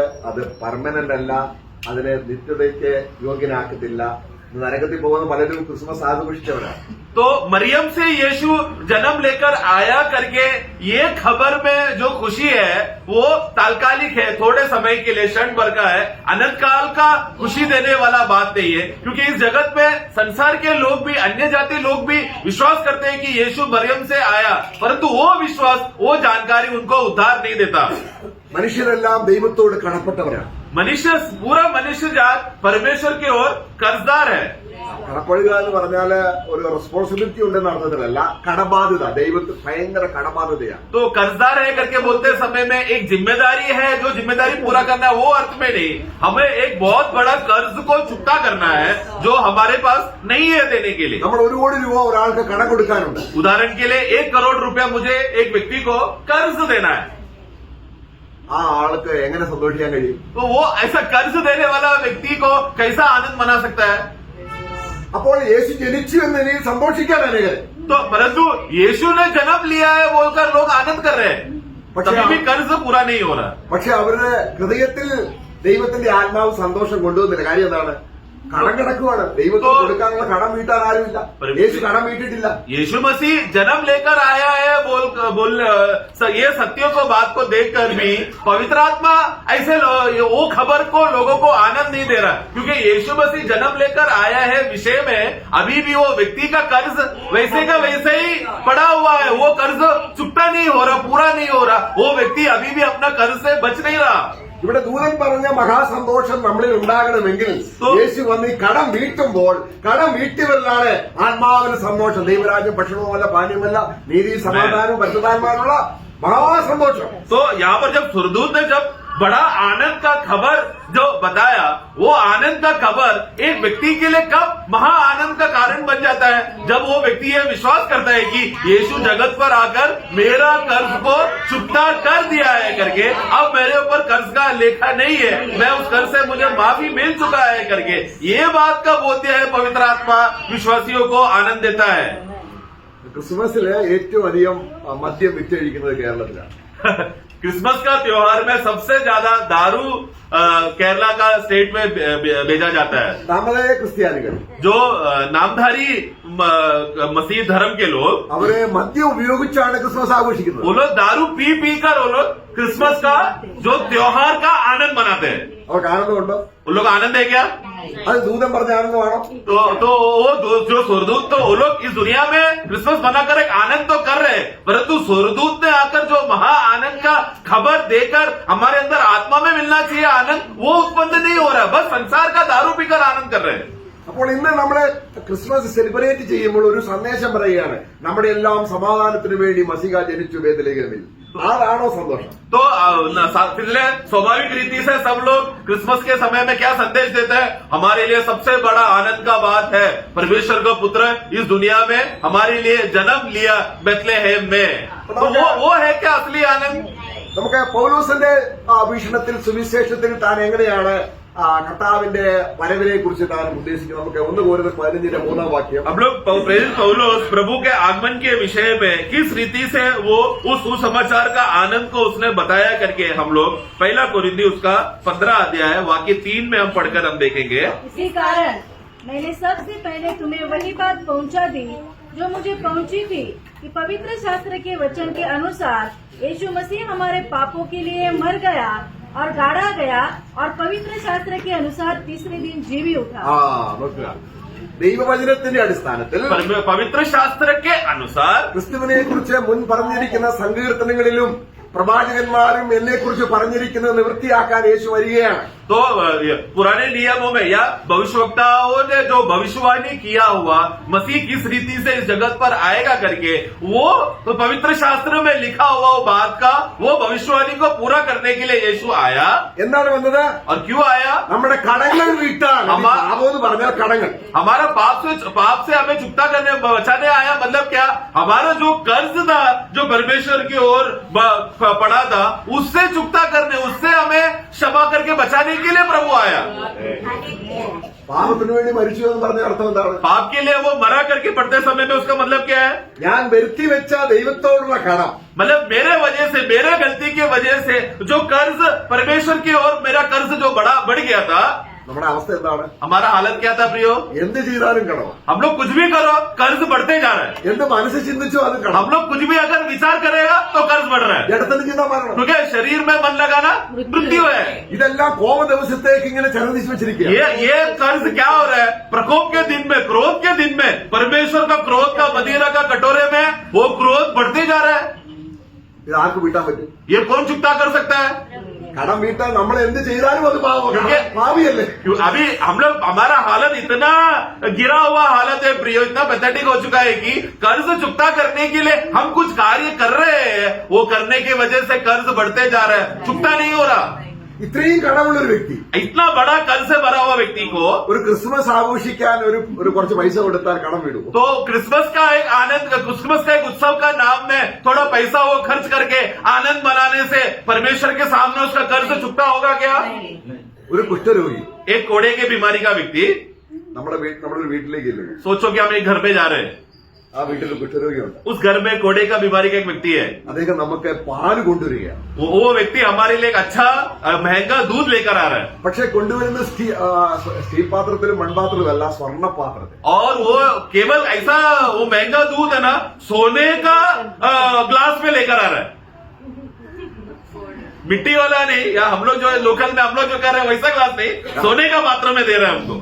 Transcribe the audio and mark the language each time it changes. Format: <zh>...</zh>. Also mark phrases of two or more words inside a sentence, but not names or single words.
<ml>അത് പെർമനന്റ് അല്ല, അതിനെ നിത്യതയ്ക്ക് യോഗ്യനാക്കത്തില്ല. നരകത്തിൽ പോകുന്ന പലരും ക്രിസ്മസ് ആഘോഷിച്ചവരാണ്.</ml> <hi>तो मरियम से यीशु जन्म लेकर आया करके ये खबर में जो खुशी है वो तात्कालिक है, थोड़े समय के लिए, क्षण भर का है, अनंत काल का खुशी देने वाला बात नहीं है। क्योंकि इस जगत में संसार के लोग भी, अन्य जाति लोग भी विश्वास करते हैं कि यीशु मरियम से आया, परंतु वो विश्वास, वो जानकारी उनको उद्धार नहीं देता।</hi> <ml>മനുഷ്യരെല്ലാം ദൈവത്തോട് കടപ്പെട്ടവരാണ്.</ml> <hi>मनुष्य, पूरा मनुष्य जात परमेश्वर की ओर कर्जदार है।</hi> <ml>കടപ്പെടുക എന്ന് പറഞ്ഞാല് ഒരു റെസ്പോൺസിബിലിറ്റി ഉണ്ടെന്ന അർത്ഥത്തിലല്ല, കടബാധ്യത. ദൈവത്തിന് ഭയങ്കര കടബാധ്യതയാണ്.</ml> <hi>तो कर्जदार है करके बोलते समय में एक जिम्मेदारी है, जो जिम्मेदारी पूरा करना है, वो अर्थ में नहीं, हमें एक बहुत बड़ा कर्ज को चुकता करना है जो हमारे पास नहीं है देने के लिए।</hi> <ml>നമ്മൾ 1 കോടി രൂപ ഒരാൾക്ക് കടം കൊടുക്കാനുണ്ട്.</ml> <hi>उदाहरण के लिए 1 करोड़ रुपया मुझे एक व्यक्ति को कर्ज देना है,</hi> <ml>ആ ആൾക്ക് എങ്ങനെ സന്തോഷിക്കാൻ കഴിയും?</ml> <hi>तो वो ऐसा कर्ज देने वाला व्यक्ति को कैसा आनंद मना सकता है?</hi> <ml>അപ്പോൾ യേശു ജനിച്ചു എന്ന നിലയിൽ സന്തോഷിക്കാൻ അനേകരെ.</ml> <hi>तो परंतु यीशु ने जन्म लिया है बोलकर लोग आनंद कर रहे हैं, तभी भी कर्ज पूरा नहीं हो रहा।</hi> <ml>പക്ഷെ അവരുടെ ഹൃദയത്തിൽ ദൈവത്തിന്റെ ആത്മാവ് സന്തോഷം കൊണ്ടുവന്നില്ല. കാര്യം എന്താണ്? കടം കിടക്കുവാണ്. ദൈവത്തിന് കൊടുക്കാനുള്ള കടം വീട്ടാൻ ആരുമില്ല. യേശു കടം വീട്ടിട്ടില്ല.</ml> <hi>यीशु मसीह जन्म लेकर आया है बोल ये सत्यों को, बात को देखकर भी पवित्र आत्मा ऐसे वो खबर को लोगों को आनंद नहीं दे रहा, क्योंकि यीशु मसीह जन्म लेकर आया है विषय में अभी भी वो व्यक्ति का कर्ज वैसे का वैसे ही पड़ा हुआ है, वो कर्ज चुकता नहीं हो रहा, पूरा नहीं हो रहा, वो व्यक्ति अभी भी अपना कर्ज से बच नहीं रहा।</hi> <ml>ഇവിടെ ദൂതൻ പറഞ്ഞ മഹാസന്തോഷം നമ്മളിൽ ഉണ്ടാകണമെങ്കിൽ യേശു വന്ന് ഈ കടം വീട്ടുമ്പോൾ, കടം വീട്ടിയവരിലാണ് ആത്മാവിന് സന്തോഷം. ദൈവരാജ്യം ഭക്ഷണവുമല്ല, പാനീയമല്ല, നീതി, സമാധാനവും പരിശുദ്ധാത്മാവിനുള്ള महासंतोषम।</ml> <hi>तो यहाँ पर जब सुरदूत ने जब बड़ा आनंद का खबर जो बताया, वो आनंद का खबर एक व्यक्ति के लिए कब महा आनंद का कारण बन जाता है, जब वो व्यक्ति ये विश्वास करता है कि यीशु जगत पर आकर मेरा कर्ज को चुकता कर दिया है करके, अब मेरे ऊपर कर्ज का लेखा नहीं है, मैं उस कर्ज से मुझे माफी मिल चुका है करके ये बात का बोध्य है पवित्र आत्मा विश्वासियों को आनंद देता है।</hi> <ml>ക്രിസ്മസില് ഏറ്റവും അധികം മദ്യം വിറ്റഴിക്കുന്നത് കേരളത്തിലാണ്।</ml> <hi>क्रिसमस का त्योहार में सबसे ज्यादा दारू केरला का स्टेट में भेजा जाता है।</hi> <ml>നമ്മളെ ക്രിസ്ത്യാനികൾ</ml> <hi>जो नामधारी मसीह धर्म के लोग,</hi> <ml>അവരെ മദ്യം ഉപയോഗിച്ചാണ് ക്രിസ്മസ് ആഘോഷിക്കുന്നത്।</ml> <hi>वो लोग दारू पी पी कर वो लोग क्रिसमस का जो त्योहार का आनंद मनाते हैं।</hi> <ml>അവർക്ക് ആനന്ദമുണ്ടോ?</ml> <hi>वो लोग आनंद है क्या?</hi> <ml>അത് ദൂതൻ പറഞ്ഞ ആനന്ദമാണോ?</ml> <hi>तो वो जो स्वर्गदूत, तो वो लोग इस दुनिया में क्रिसमस मनाकर एक आनंद तो कर रहे हैं, परंतु स्वर्गदूत ने आकर जो महा आनंद का खबर देकर हमारे अंदर आत्मा में मिलना चाहिए आनंद, वो उत्पन्न नहीं हो रहा, बस संसार का दारू पीकर आनंद कर रहे हैं।</hi> <ml>അപ്പോൾ ഇന്ന് നമ്മള് ക്രിസ്മസ് സെലിബ്രേറ്റ് ചെയ്യുമ്പോൾ ഒരു സന്ദേശം പറയുകയാണ്, നമ്മുടെ എല്ലാം സമാധാനത്തിന് വേണ്ടി മസിഹ ജനിച്ചു ബേത്ലഹേമിൽ। അതാണോ സന്തോഷം?</ml> <hi>तो इसलिए स्वाभाविक रीति से सब लोग क्रिसमस के समय में क्या संदेश देते हैं, हमारे लिए सबसे बड़ा आनंद का बात है परमेश्वर का पुत्र इस दुनिया में हमारे लिए जन्म लिया बेथलेहेम में। तो वो है क्या असली आनंद?</hi> <ml>നമുക്ക് പൗലോസിന്റെ വീക്ഷണത്തിൽ സുവിശേഷത്തിൽ താൻ എങ്ങനെയാണ് കർത്താവിന്റെ വരവിനെ കുറിച്ച് താൻ ഉദ്ദേശിക്കുന്നത്? നമുക്ക് 1 Corinthians 15:3 വാക്യം।</ml> <hi>हम लोग प्रेरित पौलुस प्रभु के आगमन के विषय में किस रीति से वो उस सुसमाचार का आनंद को उसने बताया करके हम लोग 1 कोरिन्थियों उसका 15 अध्याय वाक्य 3 में हम पढ़कर हम देखेंगे। इसी कारण मैंने सबसे पहले तुम्हें वही बात पहुंचा दी जो मुझे पहुंची थी कि पवित्र शास्त्र के वचन के अनुसार यीशु मसीह हमारे पापों के लिए मर गया और गाड़ा गया और पवित्र शास्त्र के अनुसार तीसरे दिन जी भी उठा।</hi> <ml>നോക്കുക, ദൈവവചനത്തിന്റെ അടിസ്ഥാനത്തിൽ</ml> <hi>पवित्र शास्त्र के अनुसार</hi> <ml>ക്രിസ്തുവിനെ കുറിച്ച് മുൻ പറഞ്ഞിരിക്കുന്ന സങ്കീർത്തനങ്ങളിലും പ്രവാചകന്മാരും എന്നെ കുറിച്ച് പറഞ്ഞിരിക്കുന്നത് നിവൃത്തിയാക്കാൻ യേശു വരികയാണ്।</ml> <hi>तो पुराने नियमों में या भविष्यवक्ताओं ने जो भविष्यवाणी किया हुआ मसीह किस रीति से इस जगत पर आएगा करके वो तो पवित्र शास्त्र में लिखा हुआ वो बात का वो भविष्यवाणी को पूरा करने के लिए यीशु आया।</hi> <ml>എന്താണ് വന്നത്?</ml> <hi>और क्यों आया?</hi> <ml>നമ്മുടെ കടങ്ങൾ വീട്ടാൻ। പാപമെന്ന് പറഞ്ഞാൽ കടങ്ങൾ,</ml> <hi>हमारा पाप से हमें चुकता करने बचाने आया। मतलब क्या? हमारा जो कर्ज था जो परमेश्वर की ओर पड़ा था उससे चुकता करने, उससे हमें क्षमा करके बचाने के लिए प्रभु आया।</hi> <ml>പാപത്തിന് വേണ്ടി മരിച്ചു എന്ന് പറഞ്ഞ അർത്ഥം എന്താണ്?</ml> <hi>पाप के लिए वो मरा करके पढ़ते समय में उसका मतलब क्या है?</hi> <ml>ഞാൻ വരുത്തി വെച്ച ദൈവത്തോടുള്ള കടം,</ml> <hi>मतलब मेरे वजह से, मेरे गलती की वजह से जो कर्ज परमेश्वर की ओर मेरा कर्ज जो बढ़ गया था,</hi> <ml>നമ്മുടെ അവസ്ഥ എന്താണ്?</ml> <hi>हमारा हालत क्या था प्रियो?</hi> <ml>എന്ത് ചെയ്താലും കടം,</ml> <hi>हम लोग कुछ भी करो कर्ज बढ़ते जा रहा है।</hi> <ml>എന്ത് മനസ്സ് ചിന്തിച്ചോ അത് കടം.</ml> <hi>हम लोग कुछ भी अगर विचार करेगा तो कर्ज बढ़ रहा है,</hi> <ml>ഇടത്തിന് ചിന്ത മരണം.</ml> <hi>क्योंकि शरीर में मन लगाना मृत्यु है।</hi> <ml>ഇതെല്ലാം കോപ ദിവസത്തേക്ക് ഇങ്ങനെ ചരതിച്ച് വെച്ചിരിക്കുക.</ml> <hi>ये कर्ज क्या हो रहा है? प्रकोप के दिन में, क्रोध के दिन में, परमेश्वर का क्रोध का मदिरा का कटोरे में वो क्रोध बढ़ते जा रहा है।</hi> <ml>ഇത് ആർക്ക് വീട്ടാൻ പറ്റും?</ml> <hi>ये कौन चुकता कर सकता है?</hi> <ml>കടം വീട്ടാൻ നമ്മൾ എന്ത് ചെയ്താലും അത് പാവം, പാവിയല്ലേ?</ml> <hi>अभी हम लोग, हमारा हालत इतना गिरा हुआ हालत है प्रियो, इतना पैथेटिक हो चुका है कि कर्ज चुकता करने के लिए हम कुछ कार्य कर रहे हैं, वो करने की वजह से कर्ज बढ़ते जा रहा है, चुकता नहीं हो रहा।</hi> <ml>ഇത്രയും കടമുള്ള ഒരു വ്യക്തി</ml> <hi>इतना बड़ा कर्ज से भरा हुआ व्यक्ति को</hi> <ml>ഒരു ക്രിസ്മസ് ആഘോഷിക്കാൻ ഒരു കുറച്ച് പൈസ കൊടുത്താൽ കടം വിടും.</ml> <hi>तो क्रिसमस का एक आनंद, क्रिसमस का एक उत्सव का नाम में थोड़ा पैसा वो खर्च करके आनंद मनाने से परमेश्वर के सामने उसका कर्ज चुकता होगा क्या?</hi> <ml>ഒരു കുഷ്ഠരോഗി</ml> <hi>एक कोड़े की बीमारी का व्यक्ति,</hi> <ml>നമ്മുടെ ഒരു വീട്ടിലേക്ക് ഇല്ലേ,</ml> <hi>सोचो कि हम एक घर पे जा रहे हैं,</hi> <ml>ആ വീട്ടിൽ ഒരു കുഷ്ഠരോഗിയുണ്ട്.</ml> <hi>उस घर में कोड़े का बीमारी का एक व्यक्ति है,</hi> <ml>അദ്ദേഹം നമുക്ക് പാല് കൊണ്ടുവരികയാണ്.</ml> <hi>वो व्यक्ति हमारे लिए एक अच्छा महंगा दूध लेकर आ रहा है,</hi> <ml>പക്ഷെ കൊണ്ടുവരുന്ന സ്റ്റീൽ പാത്രത്തിലും മൺപാത്രത്തിലും അല്ല, സ്വർണ്ണ പാത്രത്തിൽ.</ml> <hi>और वो केवल ऐसा वो महंगा दूध है ना, सोने का ग्लास में लेकर आ रहा है, मिट्टी वाला नहीं, या हम लोग जो है लोकल में हम लोग जो कर रहे हैं वैसा ग्लास नहीं, सोने का पात्र में दे रहे हैं हमको।</hi>